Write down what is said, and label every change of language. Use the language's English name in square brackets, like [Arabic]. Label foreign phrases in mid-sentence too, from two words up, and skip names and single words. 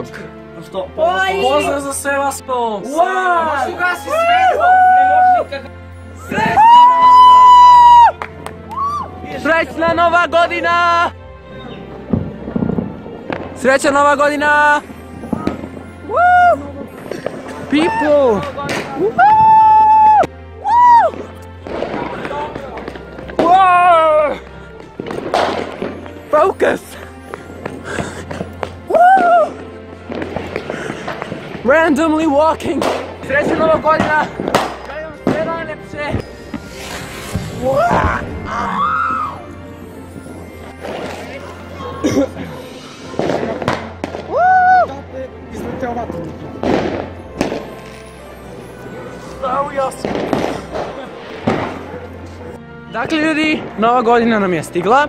[Serbian] Pozdrav za sve vas to! Srećna nova godina! Srećna nova godina! [English] People! Focus! Randomly walking! [Serbian] Srećna nova godina! Želim sve najlepše! Izleteo vatru. Dakle ljudi, nova godina nam je stigla.